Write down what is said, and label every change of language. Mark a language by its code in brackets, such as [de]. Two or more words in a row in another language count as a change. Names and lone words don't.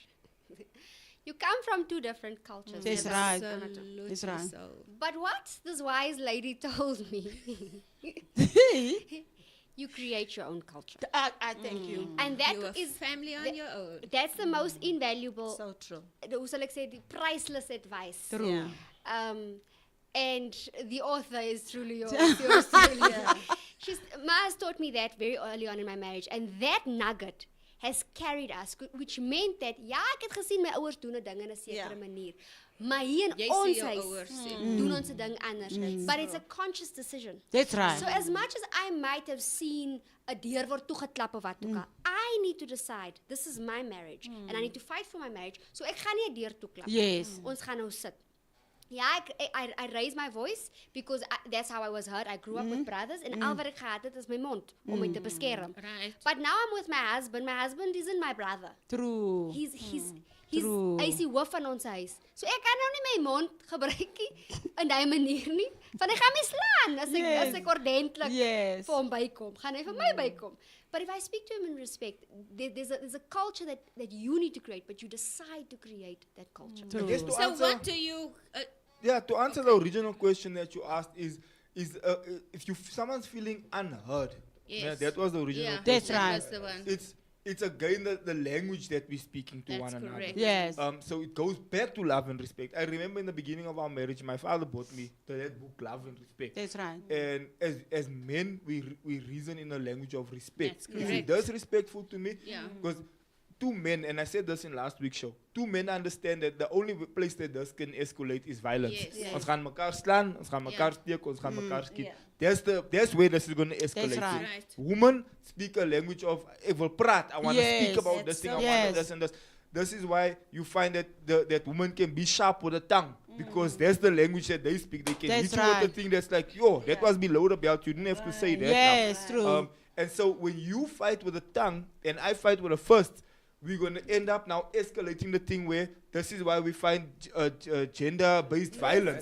[en] You come from two different cultures. That's never- right. Absolutely That's right. so. But what this wise lady told me, you create your own culture. I thank you. And that You are is family on the- your own. that's the most invaluable, So true. [af] hoe sal ek sê, [en] the priceless advice. True. Yeah. And the author is truly yours truly. Ma has taught me that very early on in my marriage. And that nugget has carried us, which meant that, [af] ja, ek het gesien my ouers doen 'n ding in 'n sekere Ja. manier. Maar hier in Jy sê ons jou huis ouers sê. doen ons 'n ding anders. [en] But it's a conscious decision. That's right. So as much as I might have seen [af] 'n deur word toegeklap of wat ook al, [en] I need to decide, this is my marriage. And I need to fight for my marriage. So ek gaan nie 'n deur toeklap nie. Yes. [af] Ons gaan nou sit. Ja, [en] I raise my voice because that's how I was heard. I grew up with brothers and [af] al wat ek gehad het is my mond om my te beskerm. [en] Right. But now I'm with my husband. My husband isn't my brother. True. He's True. [af] hy is die hoof van ons huis. So ek kan nou nie my mond gebruik nie in daai manier nie. Want hy gaan my slaan as ek ordentlik [en] Yes. [af] vir hom bykom. Gaan hy vir my bykom. [en] But if I speak to him in respect, there's a culture that you need to create, but you decide to create that culture. I guess to So answer, what do you... to answer the original question that you asked is if someone's feeling unheard. Yes. Yeah, that was the original yeah, question. That's right. was the one. It's again the language that we're speaking to That's one another. correct. Yes. So it goes back to love and respect. I remember in the beginning of our marriage, my father bought me that book, Love and Respect. That's right. And as men, we reason in a language of respect. That's If he correct. does respectful to me, Yeah. because two men, and I said this in last week's show, two men understand that the only place that this can escalate is violence. Yes. Yes. [af] Ons gaan mekaar slaan, ons gaan mekaar [en] Yeah. [af] steek, ons gaan mekaar skiet. [en] Yeah. That's where this is going to escalate. That's right. Right. Women speak a language of [af] ek wil praat. [en] I want to Yes. speak about That's this thing. so I Yes. want this and this. This is why you find that that women can be sharp with the tongue because that's the language that they speak. They can That's hit you with right. the thing that's like, yo, that was below the belt. You didn't have to say that. now." Yes, true. And so when you fight with the tongue and I fight with the fist, we're going to end up now escalating the thing where this is why we find gender-based violence.